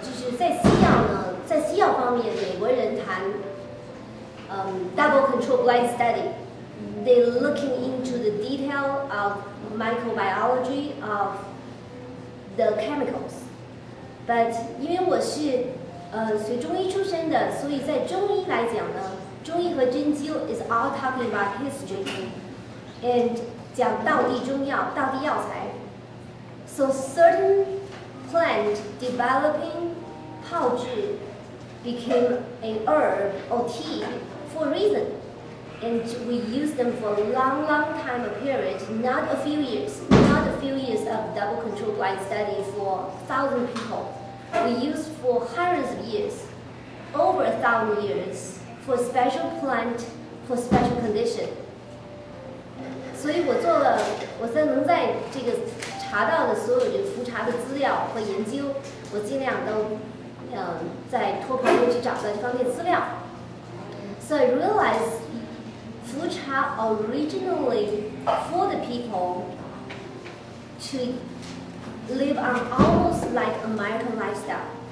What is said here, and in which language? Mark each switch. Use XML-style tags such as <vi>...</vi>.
<zh>就是在西药呢，在西药方面，美国人谈</zh> <en>double control blind study. They're looking into the detail of microbiology of the chemicals. But</en> <zh>因为我是学中医出身的，所以在中医来讲呢，中医和针灸</zh> <en>is all talking about history and</en> <zh>讲道地中药、道地药材。</zh> <en>So certain plant developing 泡制 became a herb or tea for a reason. And we use them for a long, long time, a period, not a few years of double control blind study for 1,000 people. We use for hundreds of years, over 1,000 years, for special plant, for special condition.</en> <zh>所以我能在这个查到的所有这个茯茶的资料和研究，我尽量都在托朋友去找到这方面资料。</zh> <en>So I realized PHatea originally for the people to live on almost like American lifestyle.</en>